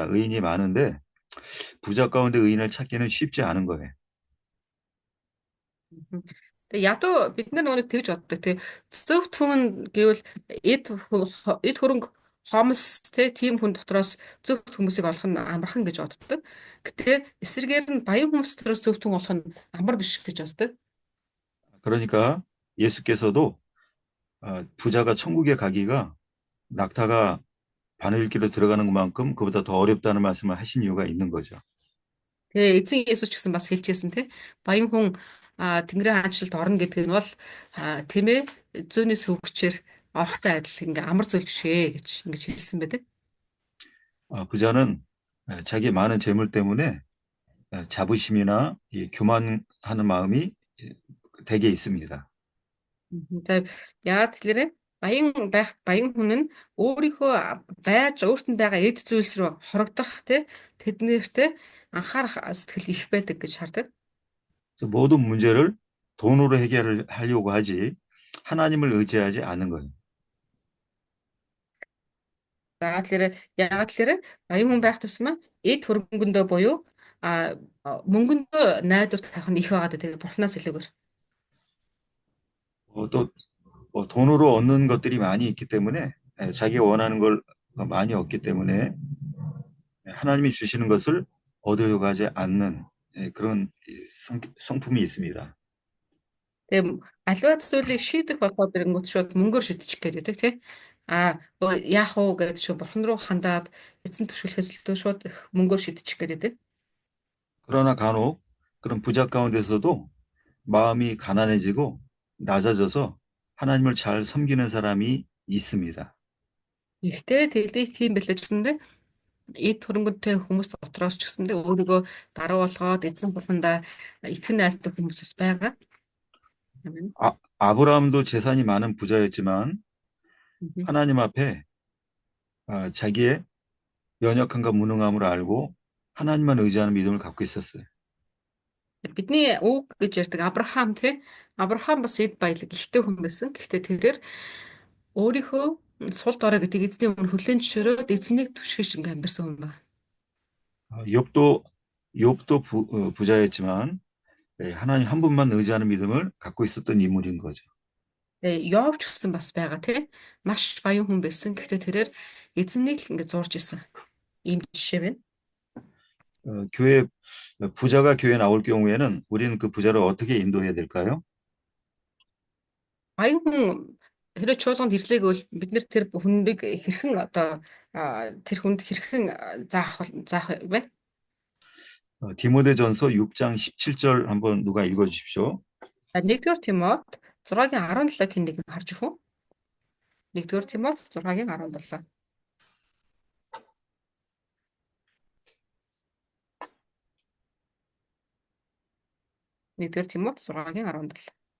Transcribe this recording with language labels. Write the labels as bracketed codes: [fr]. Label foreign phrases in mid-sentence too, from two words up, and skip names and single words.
[ko] 의인이 많은데 부자 가운데 의인을 찾기는 쉽지 않은 거예요. [mn] Тэгээ ядуу бид нар нөгөө тэгж боддог тий. Зөвхт хүн гэвэл эд хөрөнгө хомс тий тийм хүн дотроос зөвхт хүмүүсийг олох нь амархан гэж боддог. Гэтэ эсрэгээр нь баян хүмүүс дотроос зөвхт хүн олох нь амар биш гэж боддог. [ko] 그러니까 예수께서도 부자가 천국에 가기가 낙타가 바늘길로 들어가는 것만큼 그보다 더 어렵다는 말씀을 하신 이유가 있는 거죠. [mn] Тэгээ эзэн Есүс ч гэсэн бас хэлчихсэн тий. Баян хүн Тэнгэрийн хаанчлалд орно гэдэг нь бол тийм ээ зөөний сүгчээр орохтой адил ингээ амар зүйл биш ээ гэж ингэж хэлсэн байдаг. [ko] 부자는 자기 많은 재물 때문에 자부심이나 교만하는 마음이 대개 있습니다. [mn] Тэгээ яагаад тэгэхээр баян хүн нь өөрийнхөө өөрт нь байгаа эд зүйлс рүү хорогдох тий тэднэрт анхаарах сэтгэл их байдаг гэж хардаг. [ko] 그래서 모든 문제를 돈으로 해결하려고 하지 하나님을 의지하지 않는 거예요. [mn] За тэгэхээр яагаад тэгэхээр баян хүн байх тусмаа эд хөрөнгөндөө буюу мөнгөндөө найдвар тавих нь их байгаад тэгээ бурхнаас илүүгээр. [ko] 또 돈으로 얻는 것들이 많이 있기 때문에 자기가 원하는 걸 많이 얻기 때문에 하나님이 주시는 것을 얻으려고 하지 않는 그런 성품이 있습니다. [mn] Тэгээ аливаа зүйлийг шийдэх болохоор ирэнгүүт шууд мөнгөөр шийдчих гээд байдаг тий. Яах вэ гэдэг шиг бурхан руу хандаад эзэн түшгэлэхээс илүү шууд мөнгөөр шийдчих гээд байдаг. [ko] 그러나 간혹 그런 부자 가운데서도 마음이 가난해지고 낮아져서 하나님을 잘 섬기는 사람이 있습니다. [mn] Гэхдээ тэглийг тийм бэлэжсэндээ эд хөрөнгөтэй хүмүүс дотроос ч гэсэндээ өөрийгөө даруу болгоод эзэн бурхандаа итгэн найртай хүмүүс байгаа. Амен. [ko] 아브라함도 재산이 많은 부자였지만 하나님 앞에 자기의 연약함과 무능함을 알고 하나님만 의지하는 믿음을 갖고 있었어요. [mn] Бидний үг гэж ярьдаг Авраам тий. Авраам бас эд баялаг ихтэй хүн байсан. Гэхдээ тэрээр өөрийнхөө сул дорой гэдэг эзний өмнө хүлээн зөвшөөрөөд эзнийг түшгэж ингээм амьдсан хүн байна. [ko] 욥도 부자였지만 하나님 한 분만 의지하는 믿음을 갖고 있었던 인물인 거죠. [mn] Йов ч гэсэн бас байгаа тий. Маш баян хүн байсан. Гэхдээ тэрээр эзнийг л ингээд зурж исэн. Ийм жишээ байна. [ko] 부자가 교회 나올 경우에는 우리는 그 부자를 어떻게 인도해야 될까요? [mn] Баян хүн хэрэг чуулганд ирлээ гэвэл бид нэр тэр хүнийг хэрхэн одоо тэр хүнд хэрхэн заах вэ? [ko] 디모데전서 6장 17절 한번 누가 읽어 주십시오. [mn] 1-р Тимот 6-гийн 17-ыг нэг нь харж өгөө. 1-р Тимот 6-гийн 17. 1-р Тимот 6-гийн 17.